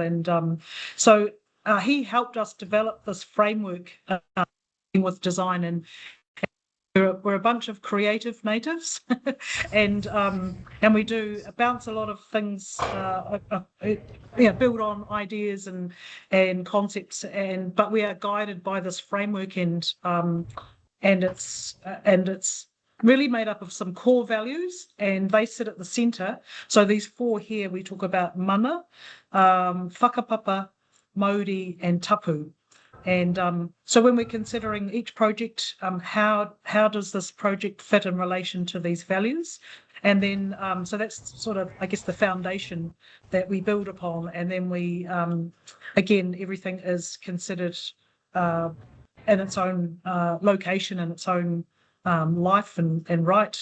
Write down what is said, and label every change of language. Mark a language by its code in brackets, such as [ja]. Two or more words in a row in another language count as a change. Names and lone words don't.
[en] And so he helped us develop this framework with design, and we're a bunch of creative natives, and we do bounce a lot of things, build on ideas and concepts, but we are guided by this framework, and it's really made up of some core values, and they sit at the centre. So these 4 here, we talk about [mi] mana, whakapapa, mauri, [en] and tapu. And so when we're considering each project, how does this project fit in relation to these values? And then, so that's sort of, I guess, the foundation that we build upon. And then we, again, everything is considered in its own location and its own life and right.